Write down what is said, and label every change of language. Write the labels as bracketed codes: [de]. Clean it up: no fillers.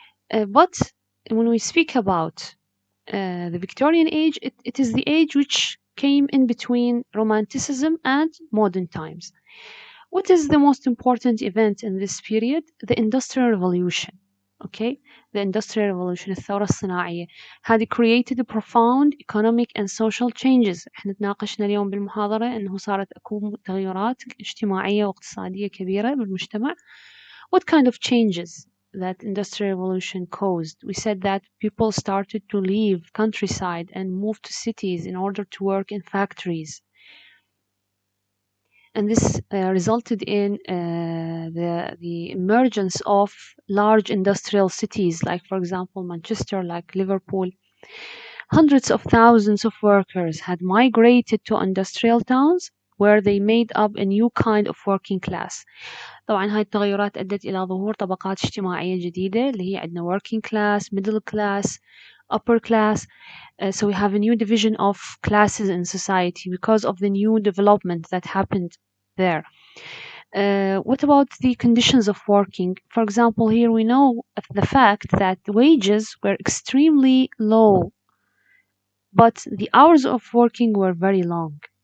[en] But when we speak about the Victorian age, it is the age which came in between Romanticism and modern times. What is the most important event in this period? The Industrial Revolution. Okay, the Industrial Revolution, [ar] الثورة الصناعية, [en] had created profound economic and social changes. [ar] احنا تناقشنا اليوم بالمحاضرة أنه صارت أكو تغيرات اجتماعية واقتصادية كبيرة بالمجتمع. [en] What kind of changes that Industrial Revolution caused? We said that people started to leave countryside and move to cities in order to work in factories. And this resulted in the emergence of large industrial cities, like, for example, Manchester, like Liverpool. Hundreds of thousands of workers had migrated to industrial towns where they made up a new kind of working class. [ar] طبعا هاي التغيرات أدت إلى ظهور طبقات اجتماعية جديدة اللي هي عندنا [en] working class, middle class, upper class. So we have a new division of classes in society because of the new development that happened there. What about the conditions of working? For example, here we know of the fact that the wages were extremely low, but the hours of working were very long.